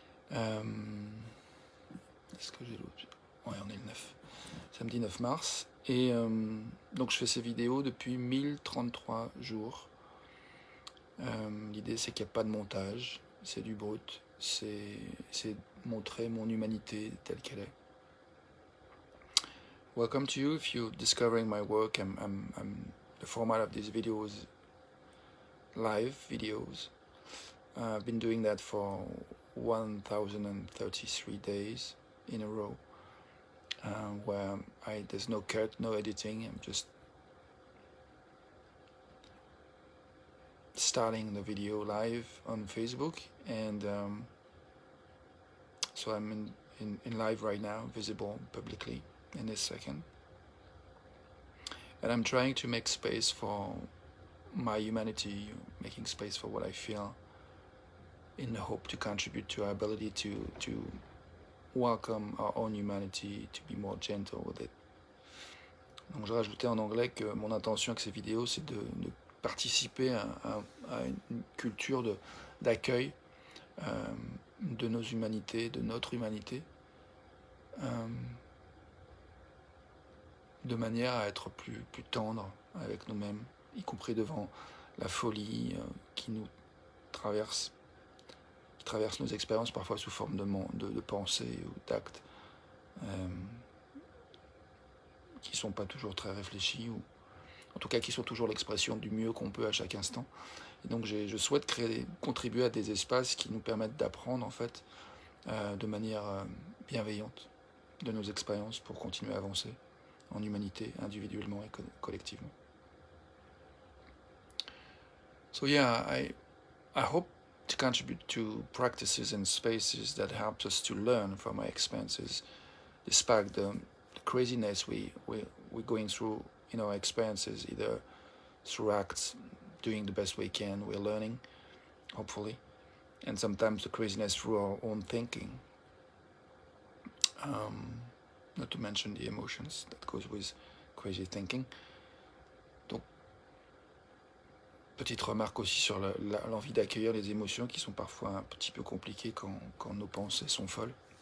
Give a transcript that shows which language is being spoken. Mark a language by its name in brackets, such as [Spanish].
[French] Est-ce que j'ai l'autre? Ouais, on est le 9. Samedi 9 mars. Et donc je fais ces vidéos depuis 1033 jours. L'idée c'est qu'il n'y a pas de montage, c'est du brut, c'est montrer mon humanité telle qu'elle est. [English] Welcome to you if you're discovering my work. The format of these videos, live videos. I've been doing that for 1033 days in a row, where there's no cut, no editing. I'm just starting the video live on Facebook, and so I'm in live right now, visible publicly in this second. And I'm trying to make space for my humanity, making space for what I feel, in the hope to contribute to our ability to welcome our own humanity, to be more gentle with it. [French] Donc je rajoutais en anglais que mon intention avec ces vidéos, c'est de participer à une culture d'accueil de nos humanités, de notre humanité, de manière à être plus tendre avec nous-mêmes, y compris devant la folie qui nous traverse, qui traverse nos expériences parfois sous forme de pensées ou d'actes qui ne sont pas toujours très réfléchis, ou en tout cas qui sont toujours l'expression du mieux qu'on peut à chaque instant. Et donc je souhaite contribuer à des espaces qui nous permettent d'apprendre en fait de manière bienveillante de nos expériences pour continuer à avancer en humanité, individuellement et collectivement. [English] So yeah, I hope to contribute to practices and spaces that help us to learn from our experiences, despite the craziness we're going through in our experiences, either through acts, doing the best we can, we're learning, hopefully, and sometimes the craziness through our own thinking. Not to mention the emotions that goes with crazy thinking. [French] Donc, petite remarque aussi sur l'envie d'accueillir les émotions qui sont parfois un petit peu compliquées quand nos pensées sont folles.